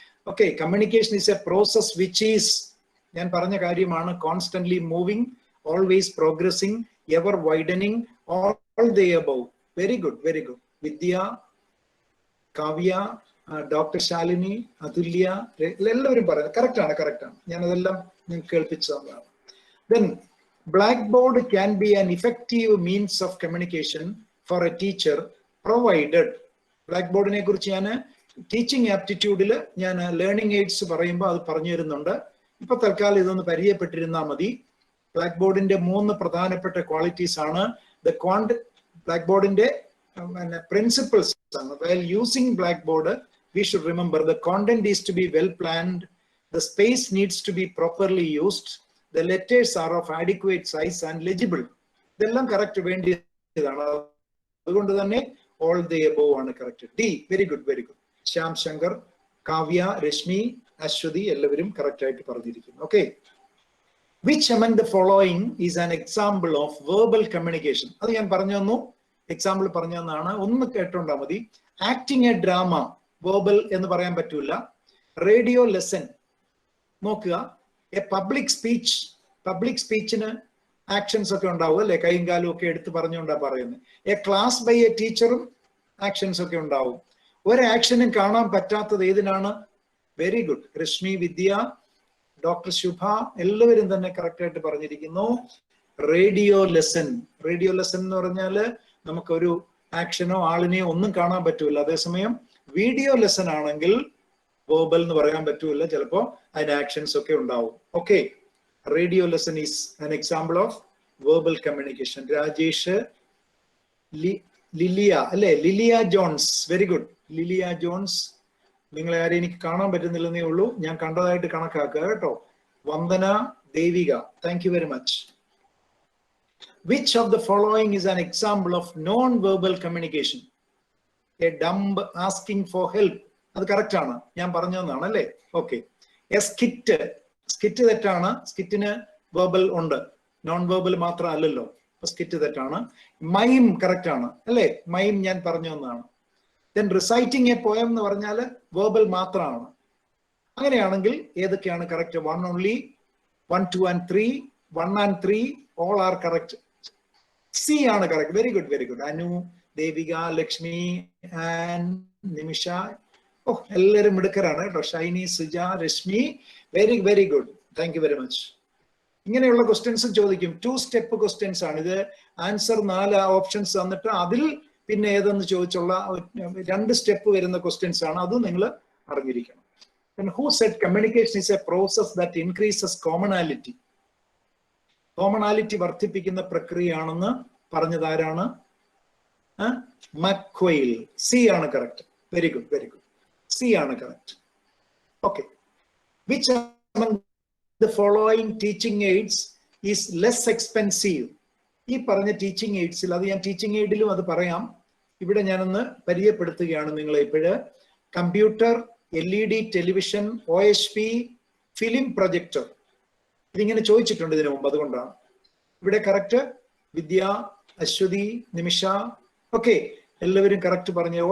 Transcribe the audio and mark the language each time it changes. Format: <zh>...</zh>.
<en>okay, communication is a process which is,</en> <ml>ഞാൻ പറഞ്ഞ കാര്യമാണ്,</ml> <en>Constantly moving, always progressing, ever widening, all the above. Very good.</en> <ml>Vidya, Kavya, doctor Shalini, അതുല്യ, എല്ലാവരും പറയുന്നത് correct ആണ്. ഞാനതെല്ലാം നിങ്ങൾക്ക് കേൾപ്പിച്ചു തന്നതാണ്.</ml> <en>Then blackboard can be an effective means of communication for a teacher provided.</en> <ml>ബ്ലാക്ക്ബോർഡിനെ കുറിച്ച് ഞാൻ ടീച്ചിങ് ആപ്റ്റിറ്റ്യൂഡിൽ ഞാൻ ലേണിംഗ് എയ്ഡ്സ് പറയുമ്പോൾ അത് പറഞ്ഞു തരുന്നുണ്ട്. ഇപ്പൊ തൽക്കാലം ഇതൊന്ന് പരിചയപ്പെട്ടിരുന്നാൽ മതി. ബ്ലാക്ക് ബോർഡിന്റെ 3 പ്രധാനപ്പെട്ട ക്വാളിറ്റീസ് ആണ്. ബ്ലാക്ക് ബോർഡിന്റെ പ്രിൻസിപ്പിൾസ് ആണ്.</ml> <en>While using blackboard, we should remember the content is to be well planned, the space needs to be properly used, the letters are of adequate size and legible.</en> <ml>ഇതെല്ലാം correct വേണ്ടിയതാണ്. അതുകൊണ്ട് തന്നെ</ml> <en>all the above</en> <ml>ആണ് correct. D, very good, very good. Shyam Shankar, Kavya, Rashmi, Aswathy എല്ലാവരും correct ആയിട്ട് പറഞ്ഞിരിക്കുന്നു. Okay.</ml> <en>Which among the following is an example of verbal communication?</en> <ml>അത് ഞാൻ പറഞ്ഞു തന്നു, എക്സാമ്പിൾ പറഞ്ഞു തന്നാണ്. ഒന്ന് കേട്ടോണ്ടാ മതി. ആക്ടിങ് എ ഡ്രാമ, വേർബൽ എന്ന് പറയാൻ പറ്റൂല. റേഡിയോ ലെസൺ നോക്കുക. എ പബ്ലിക് സ്പീച്ചിന് ആക്ഷൻസ് ഒക്കെ ഉണ്ടാവും അല്ലെ, കൈയും കാലും ഒക്കെ എടുത്ത് പറഞ്ഞുകൊണ്ടാ പറയുന്നത്. എ ക്ലാസ് ബൈ എ ടീച്ചറും ആക്ഷൻസ് ഒക്കെ ഉണ്ടാവും. ഒരു ആക്ഷനും കാണാൻ പറ്റാത്തത് ഏതിനാണ്? Very good. രശ്മി, വിദ്യ, ഡോക്ടർ ശുഭ എല്ലാവരും തന്നെ കറക്റ്റ് ആയിട്ട് പറഞ്ഞിരിക്കുന്നു. Radio lesson. റേഡിയോ ലെസൺ എന്ന് പറഞ്ഞാല് നമുക്കൊരു ആക്ഷനോ ആളിനെയോ ഒന്നും കാണാൻ പറ്റൂല. അതേസമയം വീഡിയോ ലെസൺ ആണെങ്കിൽ വേർബൽ എന്ന് പറയാൻ പറ്റൂല, ചിലപ്പോ അതിന് ആക്ഷൻസ് ഒക്കെ ഉണ്ടാവും. Okay.</ml> <en>Radio lesson is an example of verbal communication. Rajesh, Lilia അല്ലെ, Lilia Jones, very good.</en> <ml>Lilia John's, നിങ്ങളെ ആരെയും എനിക്ക് കാണാൻ പറ്റുന്നില്ലെന്നേ ഉള്ളൂ, ഞാൻ കണ്ടതായിട്ട് കണക്കാക്കുക കേട്ടോ.</ml> <en>Vandana, Devika, thank you very much. Which of the following is an example of non-verbal communication? A dumb asking for help.</en> <ml>അത് കറക്റ്റ് ആണ്, ഞാൻ പറഞ്ഞതാണ് അല്ലേ. ഓക്കെ. എ സ്കിറ്റ് തെറ്റാണ്. സ്കിറ്റിന് വേർബൽ ഉണ്ട്, നോൺ വേർബൽ മാത്രം അല്ലല്ലോ. സ്കിറ്റ് തെറ്റാണ്. മൈം കറക്റ്റ് ആണ് അല്ലേ, മൈം ഞാൻ പറഞ്ഞു തന്നതാണ്.</ml> <en>then reciting a poem</en> <ml>എന്ന് പറഞ്ഞാൽ വേർബൽ മാത്രമാണ്. അങ്ങനെയാണെങ്കിൽ ഏതൊക്കെയാണ് correct?</ml> <en>1 only, 1, 2 and 3, 1 and 3 all are correct.</en> <ml>C ആണ് correct. Very good, very good. Anu, Devika, Lakshmi and നിമിഷ, ഓ എല്ലാവരും മിടുക്കരാണ് കേട്ടോ.</ml> <en>Shiny, Suja, Rashmi, very very good. Thank you very much.</en> <ml>ഇങ്ങനെയുള്ള ക്വസ്റ്റ്യൻസ് ചോദിക്കും. 2 സ്റ്റെപ്പ് ക്വസ്റ്റ്യൻസ് ആണ് ഇത്. ആൻസർ 4 ഓപ്ഷൻസ് തന്നിട്ട് അതിൽ പിന്നെ ഏതെന്ന് ചോദിച്ചുള്ള 2 സ്റ്റെപ്പ് വരുന്ന ക്വസ്റ്റ്യൻസ് ആണ്. അത് നിങ്ങൾ അറിഞ്ഞിരിക്കണം.</ml> <en>Who said communication is a process that increases commonality?</en> <ml>Commonality വർദ്ധിപ്പിക്കുന്ന പ്രക്രിയയാണെന്ന് പറഞ്ഞത് ആരാണ്? മക്വെയിൽ. സി ആണ് correct.</ml> <en>Very good, very good.</en> <ml>C ആണ് correct. Okay.</ml> <en>Which among the following teaching aids is less expensive?</en> <ml>ഈ പറഞ്ഞ ടീച്ചിങ് എയ്ഡ്സിൽ, അത് ഞാൻ ടീച്ചിങ് എയ്ഡിലും അത് പറയാം, ഇവിടെ ഞാനൊന്ന് പരിചയപ്പെടുത്തുകയാണ് നിങ്ങളെ. ഇപ്പോഴ് computer, LED television, OHP, film projector, ഇതിങ്ങനെ ചോദിച്ചിട്ടുണ്ട് ഇതിനു മുമ്പ്, അതുകൊണ്ടാണ്. ഇവിടെ കറക്റ്റ് വിദ്യ, അശ്വതി, നിമിഷ, ഓക്കെ എല്ലാവരും കറക്റ്റ് പറഞ്ഞു.</ml>